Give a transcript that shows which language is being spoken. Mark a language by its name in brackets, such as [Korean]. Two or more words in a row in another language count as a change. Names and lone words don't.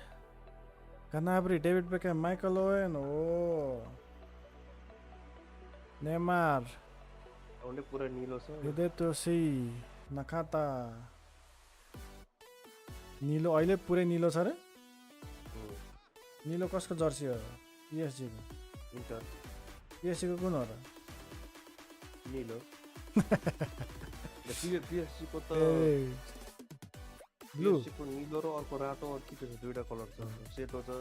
[English] Canabri, David Beckham, Michael Owen. Oh. Neymar. [Nepali] only पुरा निलो छ Hidetoshi. Nakata. Nilo अहिले पुरै निलो छ रे निलो कसको जर्सी हो PSG को इन्टर PSG को कुन हो र निलो PSG को त ब्लू PSG को निलो र अर्को रातो और के छ दुईटा कलर छ सेतो छ